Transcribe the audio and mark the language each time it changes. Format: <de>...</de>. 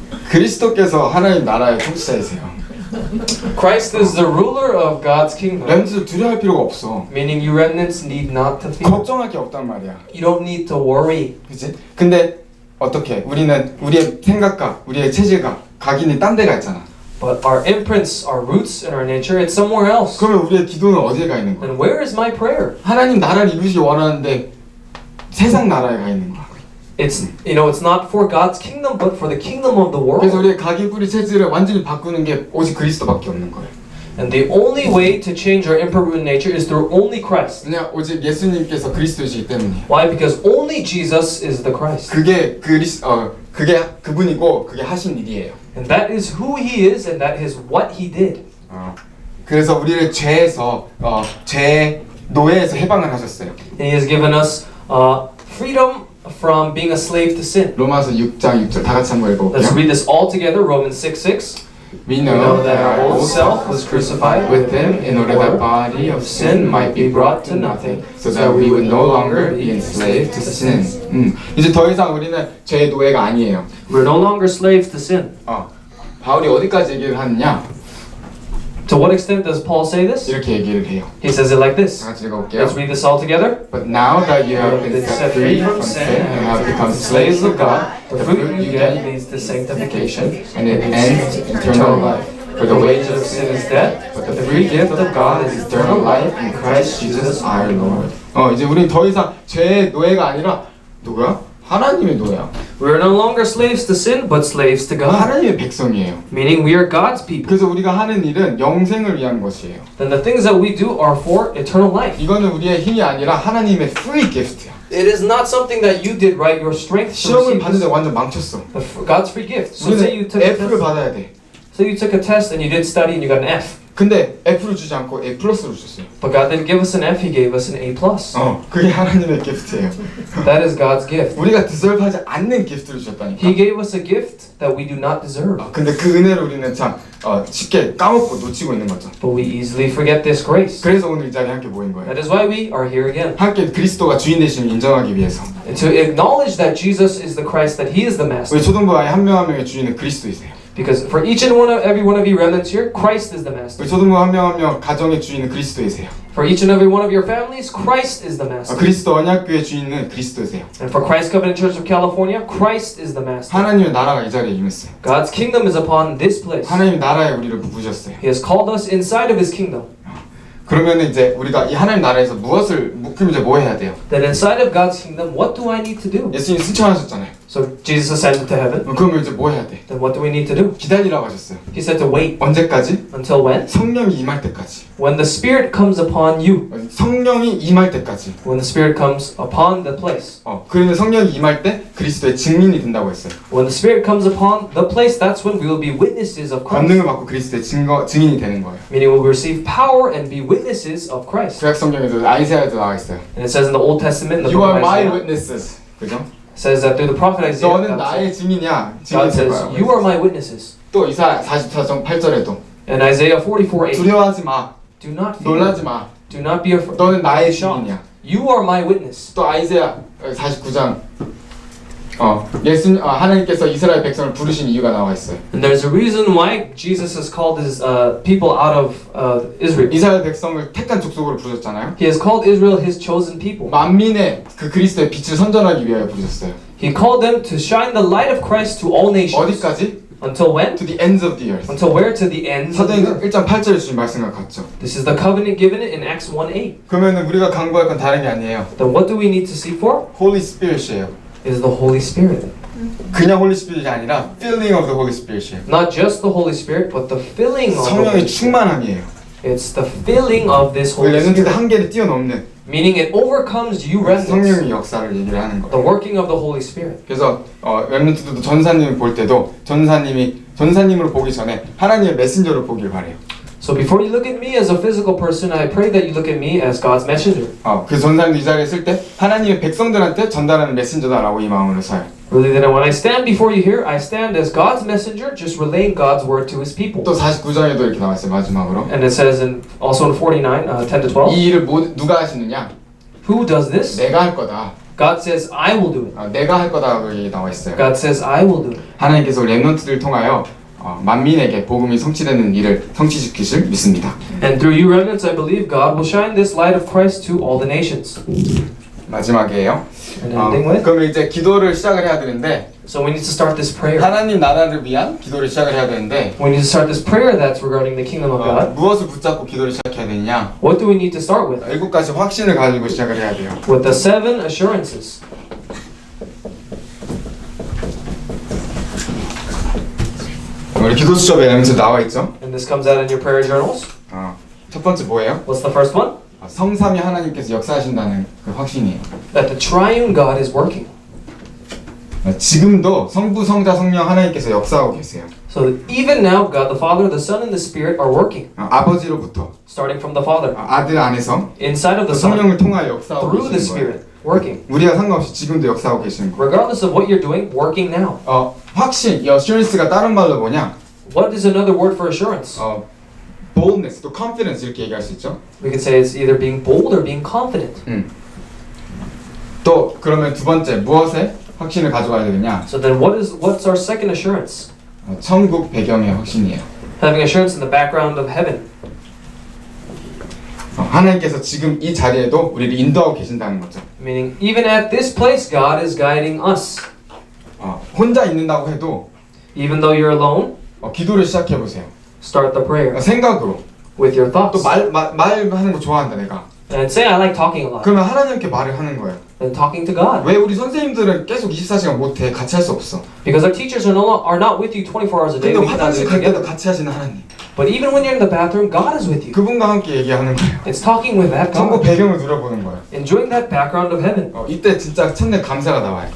<ko>그리스도께서 하나님 나라의 통치자이세요.</ko> <en>Christ is the ruler of God's kingdom.</en> <ko>렘즈를 두려워할 필요가 없어.</ko> <en>Meaning you remnants need not to fear.</en> <ko>걱정할 게 없단 말이야.</ko> <en>You don't need to worry.</en> <ko>그치? 근데 어떻게? 우리는 우리의 생각과 우리의 체질과 각인이 딴 데가 있잖아.</ko> <en>But our imprints, our roots, and our nature, it's somewhere else.</en> <ko>그러면 우리의 기도는 어디에 가 있는 거야?</ko> <en>And where is my prayer?</en> <ko>하나님 나라를 이루시기 원하는데 세상 나라에 가 있는 거야.</ko> <en>It's it's not for God's kingdom, but for the kingdom of the</en> <ko>그래서 우리의 각인 뿌리 체질을 완전히 바꾸는 게 오직 그리스도밖에 없는 거예요.</ko> <en>And the only way to change our imperfect nature is through only Christ.</en> <ko>그냥 오직 예수님께서 그리스도이시기 때문이에요.</ko> <en>Why? Because only Jesus is the Christ.</en> <ko>그게 그게 그분이고 그게 하신 일이에요.</ko> <en>And that is who He is, and that is what He did.</en> <ko>그래서 우리를 죄에서 죄 노예에서 해방을 하셨어요.</ko> <en>And He has given us freedom from being a slave to sin.</en> <ko>로마서 6장 6절 다 같이 한번 읽어볼게요.</ko> <en>Let's read this all together. Romans 6:6. We know know that that our our old old self was crucified crucified with Him in order that body of sin might be brought to nothing, so that we would no longer be enslaved to sin.</en> <ko>이제 더 이상 우리는 죄의 노예가 아니에요.</ko> <en>We're no longer slaves to sin.</en> <ko>바울이 어디까지 얘기를 하느냐?</ko> <en>To what extent does Paul say this?</en> <ko>이렇게 얘기를 해요.</ko> <en>He says it like this.</en> <ko>다 같이 읽어볼게요.</ko> <en>Let's read this all together. But now that you have been set free from sin and have become slaves of God, the fruit you get leads to sanctification, and it ends eternal life. For the wages of sin is death, but the free gift of God is eternal life in Christ Jesus our Lord.</en> <ko>이제 우린 더 이상 죄의 노예가 아니라 누구야? 하나님의 노예야.</ko> <en>We are no longer slaves to sin, but slaves to God.</en> <ko>하나님의 백성이에요.</ko> <en>Meaning we are God's people.</en> <ko>그래서 우리가 하는 일은 영생을 위한 것이에요.</ko> <en>Then the things that we do are for eternal life.</en> <ko>이거는 우리의 힘이 아니라 하나님의 free gift야.</ko> <en>It is not something that you did right, your strength to</en> <ko>시험을 봤는데</ko> <en>this.</en> <ko>완전 망쳤어.</ko> <en>God's free gift. So say you</en> <ko>우리는</ko> <en>took a</en> <ko>F를 받아야 돼.</ko> <en>So you took a test and you did study and you got an F.</en> <ko>근데 F를 주지 않고 A 플러스를 줬어요.</ko> <en>But God didn't give us an F, He gave us an A+.</en> <ko>그게 하나님의 기프트예요.</ko> <en>That is God's gift.</en> <ko>우리가 디저브하지 않는 기프트를 주셨다니까.</ko> <en>He gave us a gift that we do not deserve.</en> <ko>근데 그 은혜를 우리는 참 쉽게 까먹고 놓치고 있는 거죠.</ko> <en>But we easily forget this grace.</en> <ko>그래서 오늘 이 자리에 함께 모인 거예요.</ko> <en>That is why we are here again.</en> <ko>함께 그리스도가 주인 되심을 인정하기 위해서.</ko> <en>And to acknowledge that Jesus is the Christ, that He is the Master.</en> <ko>우리 초등부 아이 한 명 한 명의 주인은 그리스도이세요.</ko> <en>Because for each and every one of you remnants here, Christ is the Master.</en> <ko>우리 초등부 한 명 한 명 가정의 주인은 그리스도이세요.</ko> <en>For each and every one of your families, Christ is the Master.</en> <ko>그리스도 언약교회 주인은 그리스도이세요.</ko> <en>And for Christ Covenant Church of California, Christ is the Master.</en> <ko>하나님의 나라가 이 자리에 임했어요.</ko> <en>God's kingdom is upon this place.</en> <ko>하나님 나라에 우리를 부으셨어요.</ko> <en>He has called us inside of His kingdom.</en> <ko>그러면 이제 우리가 이 하나님 나라에서 그럼 이제 뭐 해야 돼요?</ko> <en>Then inside of God's kingdom, what do I need to do?</en> <ko>예수님 승천하셨잖아요.</ko> <en>So Jesus ascended to heaven.</en> <ko>그러면 이제 뭐 해야 돼?</ko> <en>Then what do we need to do?</en> <ko>기다리라고 하셨어요.</ko> <en>He said to wait.</en> <ko>언제까지?</ko> <en>Until when?</en> <ko>성령이 임할 때까지.</ko> <en>When the Spirit comes upon you.</en> <ko>성령이 임할 때까지.</ko> <en>When the Spirit comes upon the place.</en> <ko>그러면 성령이 임할 때 그리스도의 증인이 된다고 했어요.</ko> <en>When the Spirit comes upon the place, that's when we will be witnesses of Christ.</en> <ko>권능을 받고 그리스도의 증인이 되는 거예요.</ko> <en>Meaning we'll receive power and be witnesses of Christ.</en> <ko>구약 성경에도 아이사야도 나와 있어요.</ko> <en>And it says in the Old Testament, the You book are of my Isaiah, witnesses.</en> <ko>그죠?</ko> <en>says that through the prophet Isaiah,</en> <ko>너는 나의</ko> <en>says,</en> <ko>증인이야.</ko> <en>God says,</en> <ko>되고요.</ko> <en>you are my witnesses.</en> <ko>또 이사야 44장 8절에도</ko> <en>And Isaiah 44:8,</en> <ko>두려워하지 마.</ko> <en>do not fear,</en> <ko>놀라지 마.</ko> <en>do not be afraid.</en> <ko>너는 나의 증인이야.</ko> <en>You are my witness.</en> <ko>또 아이사야 49장 하나님께서 이스라엘 백성을 부르신 이유가 나와 있어요.</ko> <en>And there's a reason why Jesus has called His people out of Israel.</en> <ko>이스라엘 백성을 택한 족속으로 부르셨잖아요.</ko> <en>He has called Israel His chosen people.</en> <ko>만민의 그 그리스도의 빛을 선전하기 위하여 부르셨어요.</ko> <en>He called them to shine the light of Christ to all nations.</en> <ko>어디까지?</ko> <en>Until when? To the ends of the earth. Until where? To the ends of the</en> <ko>사도행전</ko> <en>earth.</en> <ko>1장 8절에 주신 말씀과 같죠.</ko> <en>This is the covenant given in Acts 1:8.</en> <ko>그러면 우리가 강구할 건 다른 게 아니에요.</ko> <en>Then what do we need to seek for?</en> <ko>Holy Spirit이에요.</ko> <en>Is the Holy Spirit.</en> <ko>그냥 Holy Spirit이 아니라</ko> <en>filling of the Holy Spirit</en> <ko>이에요.</ko> <en>Not just the Holy Spirit, but the filling of the Holy Spirit.</en> <ko>충만함이에요.</ko> <en>It's the filling of this</en> <ko>우리 렘넌트들</ko> <en>Spirit.</en> <ko>한계를 뛰어넘는</ko> <en>Meaning it overcomes you remnants.</en> <ko>성령의 역사를 얘기를 하는</ko> <en>The</en> <ko>거예요.</ko> <en>working of the Holy Spirit.</en> <ko>그래서 렘넌트들도 전사님을 볼 때도 전사님으로 보기 전에 하나님의 메신저로 보길 바래요.</ko> <en>So before you look at me as a physical person, I pray that you look at me as God's messenger.</en> <ko>그 전사님도 이 자리에 쓸 때 하나님의 백성들한테 전달하는 메신저다라고 이 마음으로 서요.</ko> <en>Really, then when I stand before you here, I stand as God's messenger, just relaying God's word to His people.</en> <ko>또 49장에도 이렇게 나와 있어요. 마지막으로.</ko> <en>And it says also in 49, 10 to 12,</en> <ko>이 일을 누가 하시느냐?</ko> <en>who does this?</en> <ko>내가 할 거다.</ko> <en>God says, I will do it.</en> <ko>내가 할 거다라고 얘기 나와 있어요.</ko> <en>God says, I will do it.</en> <ko>하나님께서 렘넌트들을 통하여 만민에게 복음이 성취되는 일을 성취시키실 믿습니다.</ko> <en>And through you remnants, I believe God will shine this light of Christ to all the nations.</en> <ko>마지막이에요.</ko> <en>And ending with,</en> <ko>그러면 이제 기도를 시작을 해야 되는데</ko> <en>so we need to start this prayer.</en> <ko>하나님 나라를 위한 기도를 시작을 해야 되는데</ko> <en>We need to start this prayer that's regarding the kingdom of God.</en> <ko>무엇을 붙잡고 기도를 시작해야 되느냐?</ko> <en>What do we need to start with?</en> <ko>7가지 확신을 가지고 시작을 해야 돼요.</ko> <en>With the 7 assurances.</en> <ko>우리 기도 수첩에 여기서 나와 있죠?</ko> <en>And this comes out in your prayer journals.</en> <ko>첫 번째 뭐예요?</ko> <en>What's the first one?</en> <ko>성삼위 하나님께서 역사하신다는 그 확신이에요.</ko> <en>That the triune God is working.</en> <ko>지금도 성부, 성자, 성령 하나님께서 역사하고 계세요.</ko> <en>So that even now, God the Father, the Son, and the Spirit are working.</en> <ko>아버지로부터</ko> <en>Starting from the Father,</en> <ko>아들 안에서</ko> <en>inside of the Son,</en> <ko>성령을 통하여 역사하고</ko> <en>through the</en> <ko>계시는 거예요.</ko> <en>Spirit, working.</en> <ko>우리가 상관없이 지금도 역사하고 계시는 거예요.</ko> <en>Regardless of what you're doing, working now.</en> <ko>확신, assurance가 다른 말로 뭐냐?</ko> <en>What is another word for assurance?</en> <ko>boldness, 또 confidence 이렇게 얘기할 수 있죠.</ko> <en>We could say it's either being bold or being confident.</en> <ko>또 그러면 두 번째 무엇에 확신을 가져가야 되느냐?</ko> <en>So then what's our second assurance?</en> <ko>천국 배경의 확신이에요.</ko> <en>Having assurance in the background of heaven.</en> <ko>하나님께서 지금 이 자리에도 우리를 인도하고 계신다는 거죠.</ko> <en>Meaning, even at this place, God is guiding us.</en> <ko>혼자 있는다고 해도</ko> <en>Even though you're alone,</en> <ko>기도를 시작해 보세요.</ko> <en>start the prayer</en> <ko>생각으로.</ko> <en>with your thoughts.</en> <ko>또 말하는 거 좋아한다 내가.</ko> <en>And say, I like talking a lot.</en> <ko>그러면 하나님께 말을 하는 거예요.</ko> <en>And talking to God.</en> <ko>왜 우리 선생님들은 계속 24시간 못해? 같이 할 수 없어.</ko> <en>Because our teachers are not with you 24 hours a day.</en> <ko>근데</ko> <en>We cannot do</en> <ko>갈 때도</ko> <en>together.</en> <ko>같이 하시는 하나님.</ko> <en>But even when you're in the bathroom, God is with you.</en> <ko>그분과 함께 얘기하는 거예요.</ko> <en>It's talking with that</en> <ko>천국</ko> <en>God.</en> <ko>배경을 누려보는 거예요.</ko> <en>Enjoying that background of heaven.</en> <ko>이때 진짜 첫날 감사가 나와요.</ko>